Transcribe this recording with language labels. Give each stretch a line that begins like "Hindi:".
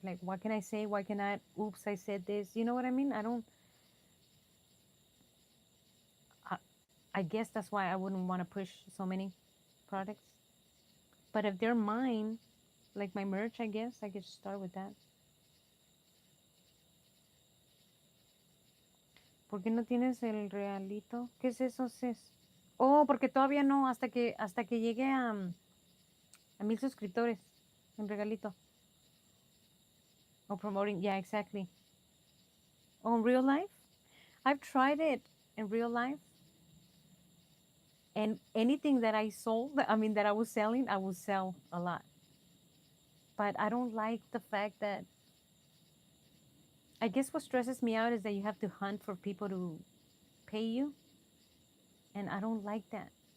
English: Like, what can I say? Why can I? Oops, I said this. You know what I mean? I, I guess that's why I wouldn't want to push so many products. But if they're mine, like my merch, I guess I could start with that.
Spanish: ¿Por qué no tienes el realito? ¿Qué es eso, Cis? Oh, porque todavía no, hasta que llegue a 1000 suscriptores, el regalito.
English: Oh, promoting, yeah, exactly. Oh, in real life? I've tried it in real life, and anything that I sold, I mean, that I was selling, I would sell a lot. But I don't like the fact that, I guess what stresses me out is that you have to hunt for people to pay you, and I don't like that.